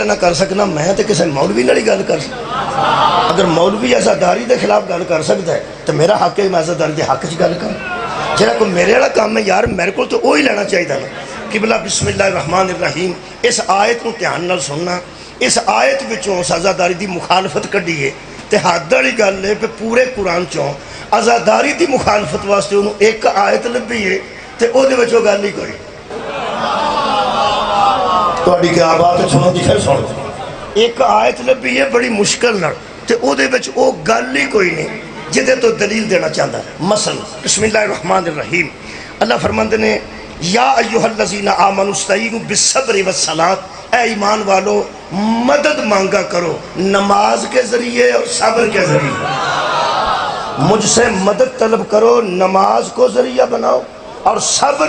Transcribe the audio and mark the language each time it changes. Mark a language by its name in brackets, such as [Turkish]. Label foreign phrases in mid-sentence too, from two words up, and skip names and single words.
[Punjabi] نہ کر سکنا میں تے کسی مولوی نال ہی گل کر سکنا اگر مولوی آزاداری دے خلاف گل کر سکتا ہے تو میرا حق ہے میں آزاداری دے حق چ گل کر جڑا کوئی میرے والا کام ہے یار میرے کو تو وہی لینا چاہیے نا قبلہ [Arabic] بسم اللہ الرحمن الرحیم [Punjabi] اس آیت کو دھیان نال سننا اس آیت وچوں آزاداری دی مخالفت کڈی ہے تے حد والی گل ہے کہ پورے قرآن چوں آزاداری دی مخالفت واسطے انہوں ایک آیت لبھی ہے تے او دے وچوں گل نہیں کوئی تہاڈی کیا بات ہے سنو دی پھر سن ایک آیت لبھی ہے بڑی مشکل نال تے او دے وچ او گل ہی کوئی نہیں جدے تو دلیل دینا چاہتا ہے مثلا [Arabic] بسم اللہ الرحمن الرحیم [Punjabi] اللہ فرماندے نے [Arabic] یا ایھا الذین آمنوا استعینوا بالصبر والصلاۃ [Urdu] اے ایمان والو مدد مانگا کرو نماز کے ذریعے اور صبر [Punjabi] کے ذریعے مجھ سے مدد طلب کرو نماز کو ذریعہ بناؤ اور صبر